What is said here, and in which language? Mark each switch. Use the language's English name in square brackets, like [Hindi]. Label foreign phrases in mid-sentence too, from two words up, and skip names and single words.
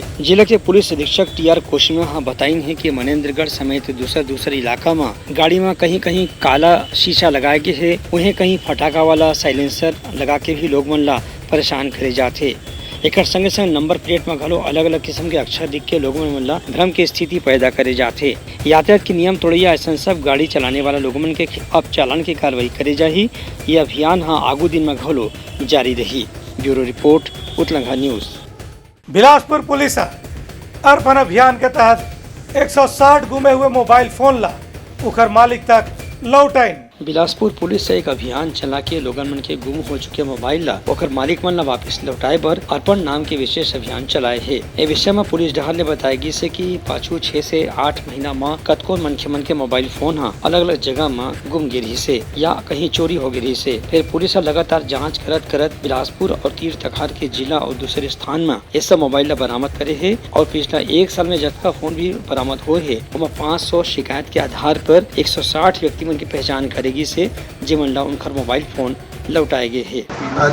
[Chhattisgarhi] जिले के पुलिस अधीक्षक TR कोशिमा बताइन है कि मनेन्द्रगढ़ समेत दूसरे इलाका में गाड़ी में कहीं कहीं काला शीशा लगाए गए है, उन्हें कहीं फटाका वाला साइलेंसर लगा के भी लोग मन ला परेशान करे जाते। एक संगे संग नंबर प्लेट में घलो अलग अलग किस्म के अक्षर दिख के लोगों में मतलब भ्रम की स्थिति पैदा करे जाते। यातायात के नियम तोड़िया ऐसा सब गाड़ी चलाने वाला लोगों मन के अब चालान की कार्रवाई करे जाही। ये अभियान आगू दिन में घलो जारी रही। ब्यूरो रिपोर्ट उतलंगा न्यूज। बिलासपुर पुलिस अर्पण अभियान के तहत 160 गुमे हुए मोबाइल फोन ला उखर मालिक तक लौटाइन। बिलासपुर पुलिस से एक अभियान चला के लोगन मन के गुम हो चुके मोबाइल ला ओकर मालिक मन ला वापस लौटाए बर अर्पण नाम के विशेष अभियान चलाए है। ए विषय में पुलिस डहार ने बताएगी से कि पाछू 6 से 8 महीना में कतको मनखे मन के मोबाइल फोन अलग अलग जगह में गुम गिरी से या कहीं चोरी हो गिरी से। फिर पुलिस लगातार जाँच करत बिलासपुर और तीर तखार के जिला और दूसरे स्थान में ये सब मोबाइल बरामद करे है और पिछला 1 साल में जतका फोन भी बरामद हुए है। 500 शिकायत के आधार पर 160 व्यक्ति मन की पहचान करेगी से जिमन ला उनका मोबाइल फोन लौटाए गए हैं।